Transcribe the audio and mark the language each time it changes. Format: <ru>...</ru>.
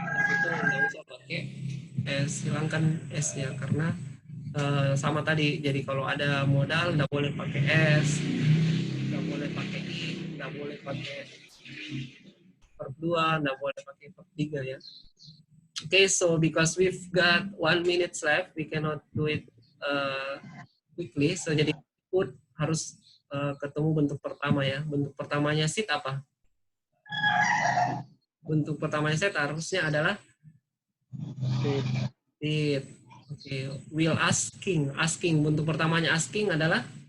<id>Itu nggak usah pakai S, hilangkan S-nya karena sama tadi. Jadi kalau ada modal nggak boleh pakai S, nggak boleh pakai I, nggak boleh pakai verb 2, nggak boleh pakai verb 3 ya.</id> <en>Okay, so because we've got 1 minute left, we cannot do it quickly.</en> <id>So jadi put harus ketemu bentuk pertama ya. Bentuk pertamanya sit apa? Bentuk pertamanya set harusnya adalah sit. Oke,</id> <en>will asking.</en> <id>Asking bentuk pertamanya asking adalah</id>